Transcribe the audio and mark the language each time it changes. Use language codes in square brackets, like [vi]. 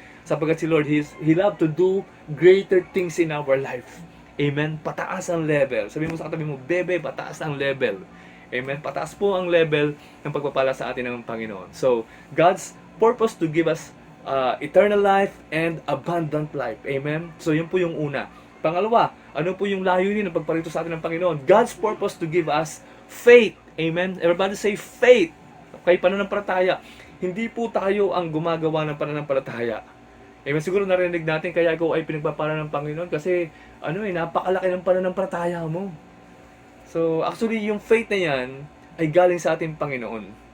[tl] Sapagkat si Lord, [en] He love to do greater things in our life. [tl] Amen? Pataas ang level. Sabi mo sa katabi mo, bebe, pataas ang level. Amen? Pataas po ang level ng pagpapala sa atin ng Panginoon. [en] So, God's purpose to give us eternal life and abundant life. [tl] Amen? So, yun po yung una. Pangalawa, ano po yung layunin ng pagparito sa atin ng Panginoon? [en] God's purpose to give us faith. Amen? Everybody say faith. Okay, pananampalataya. [tl] Hindi po tayo ang gumagawa ng pananampalataya. Amen. Siguro narinig natin kaya ikaw ay pinagpapala ng Panginoon kasi napakalaki ng pananampalataya mo. So, actually, yung faith na yan ay galing sa ating Panginoon.